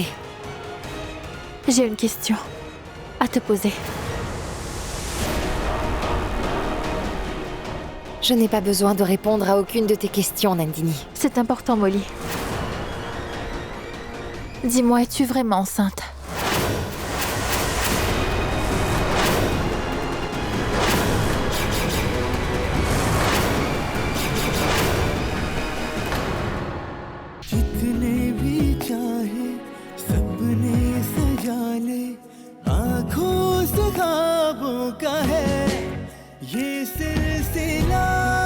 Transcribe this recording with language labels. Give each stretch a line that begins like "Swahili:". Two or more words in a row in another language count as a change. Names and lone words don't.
French: J'ai une question à te poser. Je n'ai pas besoin de répondre à aucune de tes questions, Nandini. C'est important, Molly. Dis-moi, es-tu vraiment enceinte?
Hindi: जितने भी चाहे सपने सजा ले आँखों से ख्वाबों का है ये सिलसिला